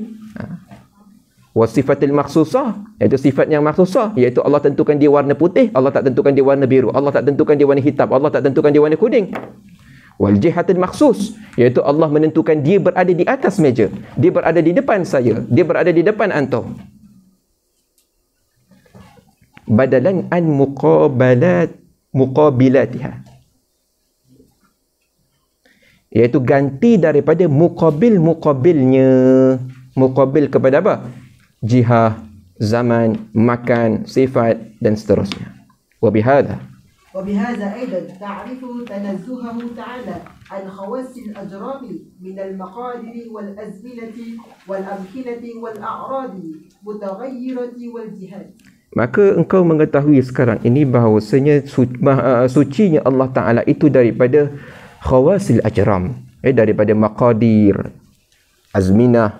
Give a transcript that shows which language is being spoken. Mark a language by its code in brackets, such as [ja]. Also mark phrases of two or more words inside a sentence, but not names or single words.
[ar] والصفة المخصوصة, [ms] iaitu sifat yang makhsusah, iaitu Allah tentukan dia warna putih, Allah tak tentukan dia warna biru, Allah tak tentukan dia warna hitam, Allah tak tentukan dia warna kuning. [ar] والجهة المخصوصة, [ms] iaitu Allah menentukan dia berada di atas meja, dia berada di depan saya, dia berada di depan antum. [ar] بدلا عن مقابلتها, [ms] iaitu ganti daripada muqabilnya. Muqabil kepada apa? Jihah, zaman, makan, sifat, dan seterusnya. [ar] وبهذا أيضا تعرف تنزهه تعالى عن خواص الأجرام من المقادير والأزمنة والأمكنة والأعراض المتغيرة والجهات. [ms] Maka engkau mengetahui sekarang ini bahawasanya sucinya Allah Ta'ala itu daripada [ar] خواص الأجرام, [ms] daripada maqadir, azminah.